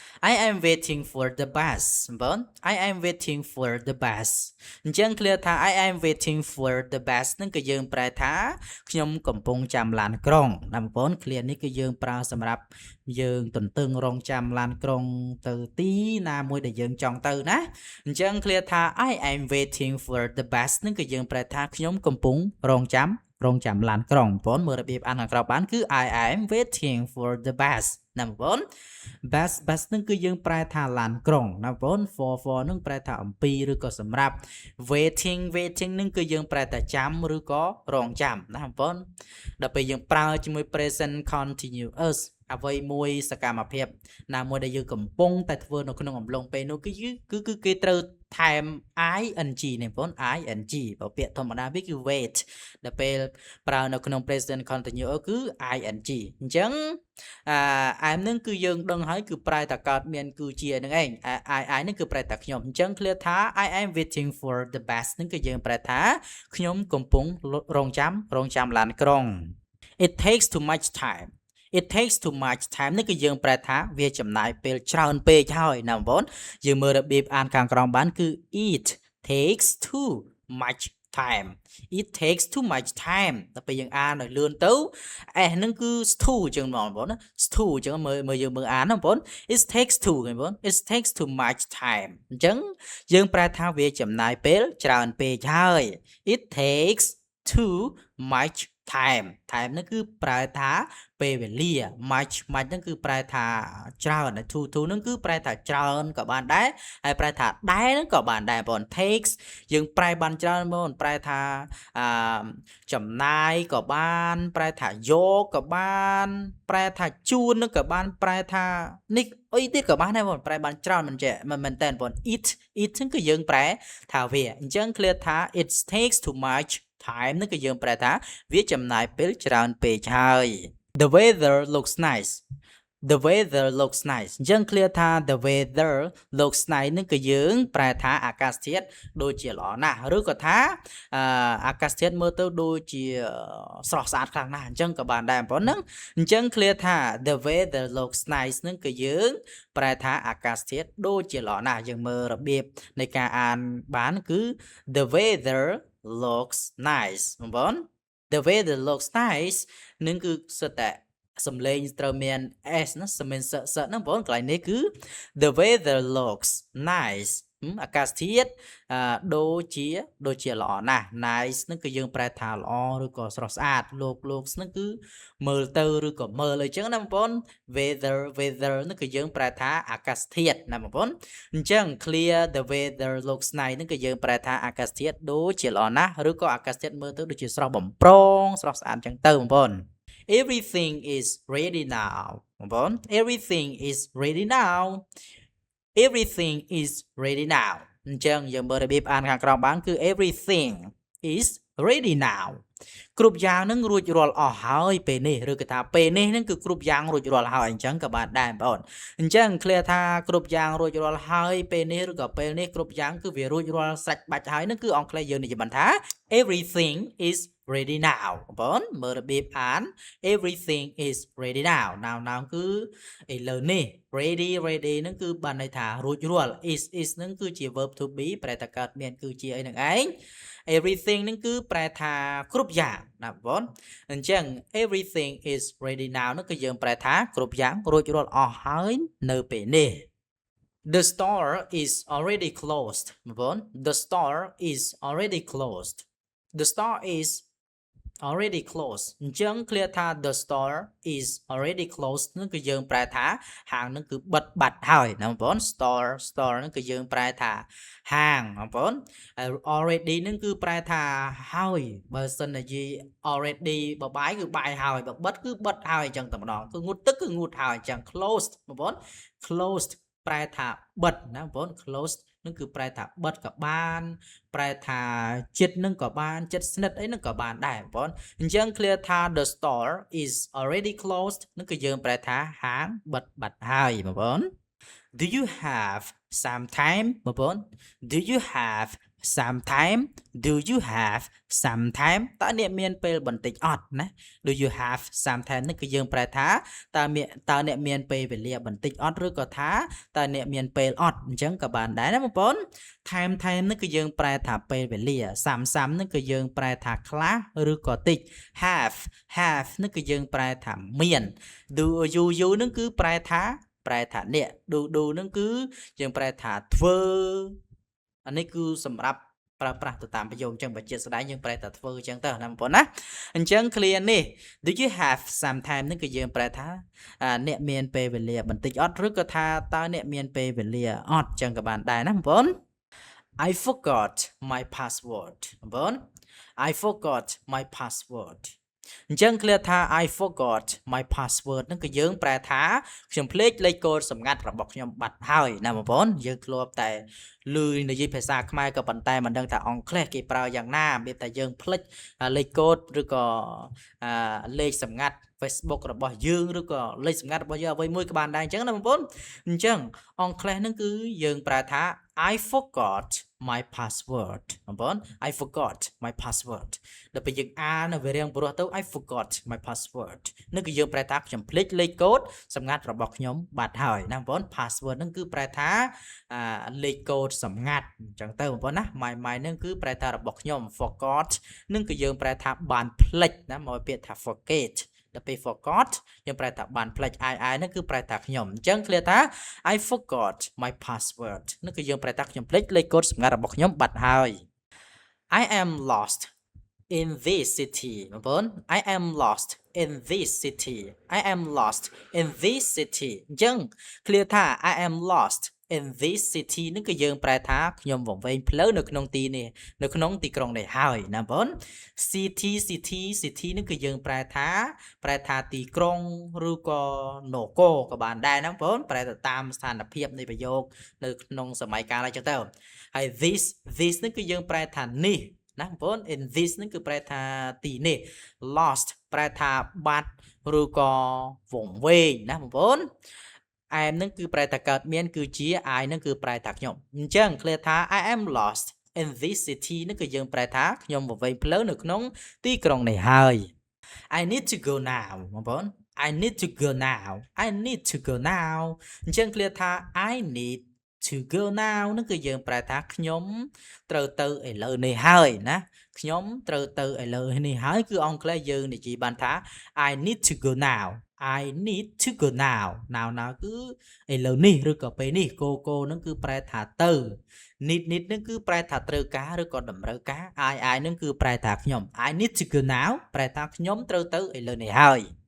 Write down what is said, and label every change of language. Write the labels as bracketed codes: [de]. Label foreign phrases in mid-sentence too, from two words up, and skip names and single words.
[en] I am waiting for the bus [km] បង [en] I am waiting for the bus [km] អញ្ចឹង clear ថា [en] I am waiting for the bus [km] ហ្នឹងគឺយើងប្រែថាខ្ញុំកំពុងចាំឡានក្រុងណាបងប្អូន clear នេះគឺយើងប្រើសម្រាប់យើងទន្ទឹង រង់ចាំឡានក្រុងទៅទីណាមួយដែលយើងចង់ទៅណាអញ្ចឹង clear ថា [en] I am waiting for the bus [km] ហ្នឹងគឺយើងប្រែថាខ្ញុំកំពុងរ ង់ចាំឡានក្រុងបងប្អូនមើលរបៀបអានខាងក្រោមបានគឺ [en] I am waiting for the bus [km] ណាបងប្អូន bus ហ្នឹងគឺយើងប្រែថាឡា នក្រុងណាបងប្អូន for ហ្នឹងប្រែថាអំពីឬក៏សម្រាប់ waiting ហ្នឹងគឺយើងប្រែថាចាំឬក៏រងចាំណាបងប្អូនដល់ពេលយើងប្រើជាមួយ [en] present continuous [km] អ្វីមួយសកម្មភាពណាមួយដែលយើងកំពុងតែធ្វើនៅក្នុងអំឡុងពេលនោះគឺគេត្រូវថែម ing នេះបងប្អូន ing បើពាក្យធម្មតាវាគឺ wait ដល់ពេលប្រើនៅក្នុង [en] present continuous [km] គឺ ing អញ្ចឹង I នឹងគឺយើងដឹងហើយគឺប្រែតែកើតមានគឺជានឹងឯង I នឹងគឺប្រែតែខ្ញុំអញ្ចឹង clear ថា [en] I am waiting for the bus [km] នឹងគឺយើងប្រែថាខ្ញុំកំពុងរងចាំឡានក្រុង [en] It takes too much time It takes too much time [km] នេះគឺយើងប្រែថាវាចំណាយពេលច្រើនពេកហើយណាបងប្អូនយើងមើលរបៀបអានខាងក្រោមបានគឺ [en] It takes too much time It takes too much time [km] ដល់ពេលយើងអានឲ្យលឿនទៅ S ហ្នឹងគឺ too អញ្ចឹងបងប្អូនណា too អញ្ចឹងមើលយើងមើលអានណាបងប្អូន [en] It takes too [km] បងប្អូន [en] It takes too much time [km] អញ្ចឹងយើងប្រែថាវាចំណាយពេលច្រើនពេកហើយ [en] It takes too much time [km] ហ្នឹងគឺប្រែថាពេលវេលា much ហ្នឹងគឺប្រែថាច្រើន to ហ្នឹងគឺប្រែថាច្រើនក៏បានដែរហើយប្រែថាដែរហ្នឹងក៏បានដែរបង takes យើងប្រែបានច្រើនបងប្រែថាចំណា យក៏បានប្រែថាយកក៏បានប្រែថាជួននឹងក៏បានប្រែថានេះអីទៀតក៏បានដែរបងប្រែបានច្រើនមិនមែនតែបង it ហ្នឹងគឺយើងប្រែថាវាអញ្ចឹង clear ថា [en] it takes too much time [km] នឹងគឺយើងប្រែថាវាចំណាយពេលច្រើនពេកហើយ [en] The weather looks nice The weather looks nice [km] អញ្ចឹង clear ថា [en] the weather looks nice [km] នឹងគឺយើងប្រែថាអាកាសធាតុដូចជាល្អណាស់ឬក៏ថាអាកាសធាតុមើលទៅដូចជាស្រស់ស្អាតខ្លាំងណាស់អញ្ចឹងក៏បានដែរបងប្អូនហ្នឹងអញ្ចឹង clear ថា [en] the weather looks nice [km] នឹងគឺយើងប្រែថាអាកាសធាតុដូចជាល្អណាស់យើងមើលរបៀបនៃការអានបានគឺ [en] the weather looks nice [km] បងប្អូន [en] The weather looks nice [km] នឹងគឺសិតតែសំឡេង ត្រូវមាន s ណាសំឡេងសហ្នឹងបងកន្លែងនេះគឺ [en] the weather looks nice [km] អាកាសធាតុដូចជាល្អណាស់ nice ហ្នឹងគឺយើងប្រែថាល្អឬក៏ស្រស់ស្អាត looks ហ្នឹងគឺមើលទៅឬក៏មើលអញ្ចឹងណាបងប្អូន weather ហ្នឹងគឺយើងប្រែថាអាកាសធាតុណាបងប្អូនអញ្ចឹង [en] clear the weather looks nice [km] ហ្នឹងគឺយើងប្រែថាអាកាសធាតុដូចជាល្អណាស់ឬក៏អាកាសធាតុមើលទៅដូចជាស្រស់បំព្រងស្រស់ស្អាតអញ្ចឹងទៅបងប្អូន [en] Everything is ready now [km] បងប្អូន [en] Everything is ready now Everything is ready now [km] អញ្ចឹងយើងមើលរបៀបអានខាងក្រោមបានគឺ [en] Everything is ready now [km] គ្រប់យ៉ាងនឹងរួចរាល់អស់ហើយពេលនេះឬក៏ថាពេលនេះនឹងគឺគ្រប់យ៉ាងរួច រាល់ហើយអញ្ចឹងក៏បានដែរបងប្អូនអញ្ចឹង clear ថាគ្រប់យ៉ាងរួចរាល់ហើយពេលនេះឬក៏ពេលនេះគ្រប់យ៉ាងគឺវារួចរាល់ សាច់បាច់ហើយនឹងគឺអង់គ្លេសយើងនិយាយបានថា [en] everything is ready now [km] បងប្អូនមើលរបៀបអាន [en] everything is ready now now [km] គឺឥឡូវនេះ ready ហ្នឹងគឺបានន័យថារួចរាល់ is ហ្នឹងគឺជា [en] verb to be [km] ប្រែថាកើតមានគឺជាអីនឹងឯង everything ហ្នឹងគឺប្រែថាគ្រប់យ៉ាងណាបងប្អូនអញ្ចឹង [en] everything is ready now [km] ហ្នឹងគឺយើងប្រែថាគ្រប់យ៉ាងរួចរាល់អស់ហើយនៅពេលនេះ [en] The store is already closed [km] បងប្អូន [en] The store is already closed The store is already closed [km] អញ្ចឹង clear ថា [en] the store is already closed [km] នឹងគឺយើងប្រែថាហាងនឹង គឺបិទបាត់ហើយណាបងប្អូន store នឹងគឺយើងប្រែថាហាងបងប្អូន already នឹងគឺប្រែថាហើយបើសិនជានិយាយ already បើបាយគឺបាយហើយបើបិទគឺបិទហើយអញ្ចឹងតែម្ដងគឺងូតទឹកគឺងូតហើយអញ្ចឹង closed បងប្អូន closed ប្រែថាបិទណាបងប្អូន closed នឹងគឺប្រែថាបិទក៏បានប្រែថាចិត្តនឹងក៏បានចិត្តស្និទ្ធអីនឹងក៏បានដែរបងប្អូនអញ្ចឹង clear ថា [en] the store is already closed [km] នឹងគឺយើងប្រែថាហាងបិទបាត់ហើយបងប្អូន [en] Do you have some time [km] បងប្អូន [en] Do you have sometime do you have sometime [km] តើអ្នកមានពេលបន្តិចអត់ណា [en] do you have sometime [km] នេះគឺយើងប្រែថាតើអ្នកមានពេលវេលាបន្តិចអត់ឬក៏ថាតើអ្នកមានពេលអត់អញ្ចឹងក៏បានដែរណាបងប្អូន time នេះគឺយើងប្រែថាពេលវេលា some នេះគឺយើងប្រែថាខ្លះឬក៏តិច have នេះគឺយើងប្រែថាមាន [en] do you [km] នឹងគឺប្រែថាអ្នក do នឹងគឺយើងប្រែថាធ្វើ អានេះគឺសម្រាប់ប្រើប្រាស់ទៅតាមប្រយោគអញ្ចឹងបើជាស្ដែងយើងប្រែថាធ្វើអញ្ចឹងទៅណាបងប្អូនណាអញ្ចឹង clear នេះ [en] do you have some time [km] នេះគឺយើងប្រែថាអ្នកមានពេលវេលាបន្តិចអត់ឬក៏ថាតើអ្នកមានពេលវេលាអត់អញ្ចឹងក៏បានដែរណាបងប្អូន [en] I forgot my password [km] បងប្អូន [en] I forgot my password [km] អញ្ចឹង clear ថា [en] I forgot my password [km] ហ្នឹងគឺយើងប្រែថាខ្ញុំភ្លេចលេខកូដសម្ងាត់របស់ខ្ញុំបាត់ហើយណាបងប្អូនយើងធ្លាប់តែឮនិយាយភាសាខ្មែរក៏ប៉ុន្តែមិនដឹងថាអង់គ្លេសគេ ប្រើយ៉ាងណារបៀបតែយើងភ្លេចលេខកូដឬក៏លេខសម្ងាត់ Facebook របស់យើងឬក៏លេខសម្ងាត់របស់យើងអ្វីមួយក៏បានដែរអញ្ចឹងណាបងប្អូនអញ្ចឹងអង់គ្លេសហ្នឹងគឺ យើងប្រើថា [en] I forgot my password [km] បងប្អូន [en] I forgot my password [km] ដល់ពេលយើងអាននៅវារៀងព្រោះទៅ [en] I forgot my password [km] នេះ គឺយើងប្រែថាខ្ញុំភ្លេចលេខកូដសម្ងាត់របស់ខ្ញុំបាត់ហើយណាបងប្អូន password ហ្នឹងគឺប្រែថាលេខកូដសម្ងាត់អញ្ចឹងទៅបងប្អូនណា my ហ្នឹងគឺប្រែថារបស់ខ្ញុំ forgot នឹងគឺយើងប្រែថាបានភ្លេចណាមកពាក្យថា forget ដល់ពេល forgot យើងប្រែថាបានភ្លេច I ហ្នឹងគឺប្រែថាខ្ញុំអញ្ចឹង clear ថា [en] I forgot my password [km] នេះគឺយើងប្រែថាខ្ញុំភ្លេចលេខកូដសម្ងាត់របស់ខ្ញុំបាត់ហើយ [en] I am lost in this city [km] បងប្អូន [en] I am lost in this city I am lost in this city [km] អញ្ចឹង clear ថា [en] I am lost in this city [km] នឹងគឺយើងប្រែថាខ្ញុំវង្វេងផ្លូវនៅក្នុងទីនេះនៅក្នុងទីក្រុងនេះហើយណាបង city នឹងគឺយើងប្រែថាទីក្រុងឬក៏នគរក៏បានដែរណាបងប្រែទៅតាមស្ថានភាពនៃប្រយោគនៅក្នុងសម័យកា លអញ្ចឹងទៅហើយ this នឹងគឺយើងប្រែថានេះណាបងប្អូន [en] in this [km] នឹងគឺប្រែថាទីនេះ lost ប្រែថាបាត់ឬក៏វង្វេងណាបងប្អូនI នឹងគឺប្រែថាកើតមានគឺជា I នឹងគឺប្រែថា ខ្ញុំអញ្ចឹង clear ថា [en] I am lost in this city [km] នឹងគឺយើងប្រែថាខ្ញុំវង្វេងផ្លូវនៅក្នុងទីក្រុងនេះហើយ [en] I need to go now [km] បង ប្អូន [en] I need to go now [km] អញ្ចឹង clear ថា [en] I need to go now [km] នឹងគឺយើងប្រែថាខ្ញុំត្រូវទៅ ឥឡូវនេះហើយណាខ្ញុំត្រូវទៅឥឡូវនេះហើយគឺអង់គ្លេសយើងនិយាយបានថា [en] I need to go now I need to go now [km] គឺឥឡូវនេះឬក៏ពេលនេះ go នឹងគឺប្រែថាទៅ need នឹងគឺប្រែថាត្រូវការឬក៏តម្រូវការ I នឹងគឺប្រែថាខ្ញុំ [en] I need to go now [km] ប្រែថាខ្ញុំត្រូវទៅឥឡូវនេះហើយ